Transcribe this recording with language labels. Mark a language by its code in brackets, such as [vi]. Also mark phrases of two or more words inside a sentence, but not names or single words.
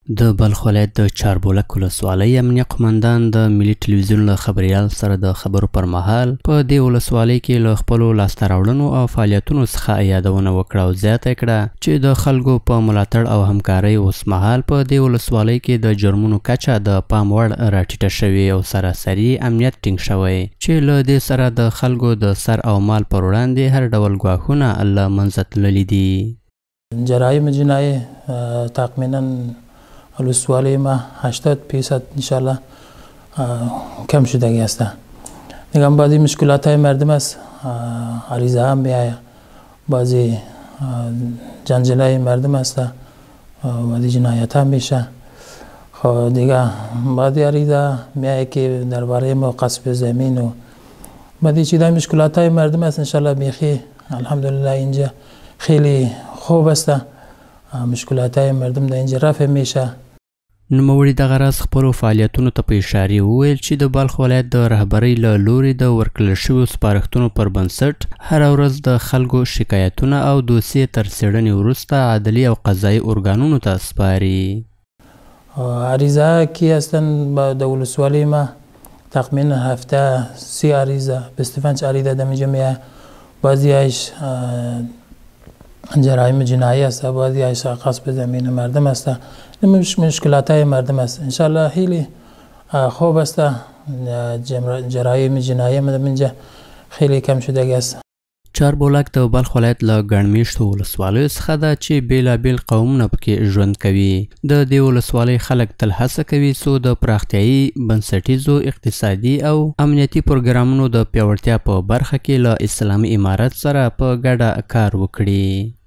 [ps] د بلخ ولایت د چاربولک ولسوالۍ امنیه قومندان د ملي ټلویزیون له خبریال سره د خبرو پر مهال په دې ولسوالۍ کې له خپلو لاسته راوړنو او فعالیتونو څخه یادونه وکړه او زیاته کړه چې د خلکو په ملاتړ او همکارۍ اوسمهال په دې ولسوالۍ کې د جرمونو کچه د پام وړ راټیټه شوې او سراسري امنیت ټینګ شوی چې له دې سره د خلکو د سر او مال پر وړاندې هر ډول ګواښونه له منځه تللي دي. [fa] جرایم جنایی تقریبا ولسوالی ما 80% انشالله کم شدگی است. دیگه بعضی مشکلات های مردم است، عریضه هم میآید، بعضی جنجال های مردم است، بعضی جنایت هم میشه. خب دیگه بعضی عریضه میآید که درباره ما غصب زمین و بعضی چیزای مشکلات های مردم است. انشالله بیخی الحمدلله اینجا خیلی خوب است، مشکلات های مردم در اینجا رفع میشه. [ps] نوموړي دغه راز خپلو فعالیتونو ته په اشارې وویل چې د بلخ ولایت د رهبرۍ له لوري د ورکړل شویو سپارښتنو پر بنسټ هره ورځ د خلکو شکایتونه او دوسیې تر څېړنې وروسته عدلي او قضایي ارګانونو ته سپاري. [fa] عریضه که هستن [ps] د ولسوالۍ [fa] ما تقریبا هفته 30 عریضه 25 عریضه در اینجا میآید. بعضیش جرایم جنایی است، بعضیش غصب زمین مردم است، مشکلات های مردم است. انشالله خیلی خوب است، جرایم جنایی در اینجا خیلی کم شدگی است. [ps] چاربولک د بلخ ولایت له ګڼ میشتو ولسوالیو څخه ده چې بیلابیل قومونه پکې ژوند کوي. د دې ولسوالۍ خلک تل هڅه کوي څو د پراختیایي بنسټیزو اقتصادي او امنیتي پروګرامونو د پیاوړتیا په برخه کې له اسلامي امارت سره په ګډه کار وکړي.